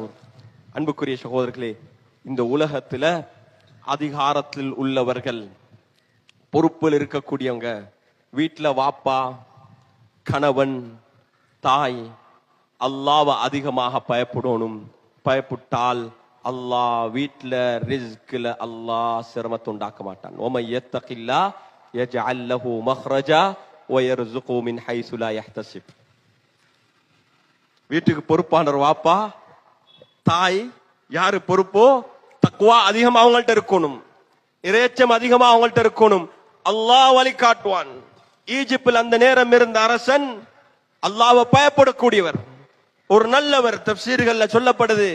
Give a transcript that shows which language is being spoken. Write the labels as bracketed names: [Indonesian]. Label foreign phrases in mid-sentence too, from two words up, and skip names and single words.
[Tamil] அன்புக்குரிய சகோதரர்களே, இந்த உலகத்துல அதிகாரத்தில் உள்ளவர்கள், பொறுப்பில் இருக்கக்கூடியவங்க, வீட்டுல வாப்பா, கணவன், தாய், அல்லாஹ்வை அதிகமாக பயப்படணும். பயப்பட்டால் அல்லாஹ் வீட்டுல ரிஸ்க்ல அல்லாஹ் சிரமத்தை உண்டாக்க மாட்டான். [Arabic] وَمَن يَتَّقِ اللَّهَ يَجْعَل لَّهُ مَخْرَجًا وَيَرْزُقْهُ مِنْ حَيْثُ لَا يَحْتَسِبُ. [Tamil] வீட்டுக்கு பொறுப்பானவர் வாப்பா, தாய். யாரு பொறுப்போ தக்வா அதிகமா அவங்கள்ட்ட இருக்கணும், இறையச்சம் அதிகமா அவங்கள்ட்ட இருக்கணும். அல்லாஹ் வழி காட்டுவான். ஈஜிப்தில் அந்த நேரம் இருந்த அரசன் அல்லாஹ்வை பயப்படக்கூடியவர், ஒரு நல்லவர், தஃப்சீர்கள்ல சொல்லப்படுது.